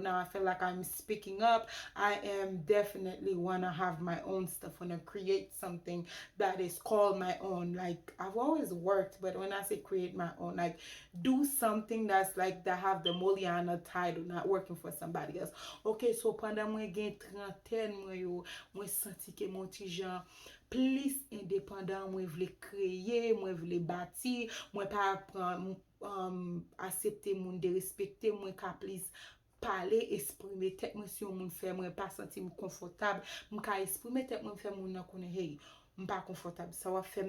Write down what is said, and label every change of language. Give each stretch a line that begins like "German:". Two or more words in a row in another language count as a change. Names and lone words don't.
English: Now I feel like I'm speaking up. I am definitely want to have my own stuff, want to create something that is called my own. Like I've always worked, but when I say create my own, like do something that's like that have the Moliana title, not working for somebody else.
Haitian Creole: Okay, so pandan mwen gen 30 mwen yo, mwen senti ke mwen ti jan plis independant, mwen vle kreye, mwen vle bati, mwen pa apren asepte moun de respekte, mwen ka plis pale, esprime tek mwen si yon moun fè mwen pa senti mwen konfortab, mwen ka esprime tek mwen fè moun nan konen hey, mwen pa konfortab, sa wap fèm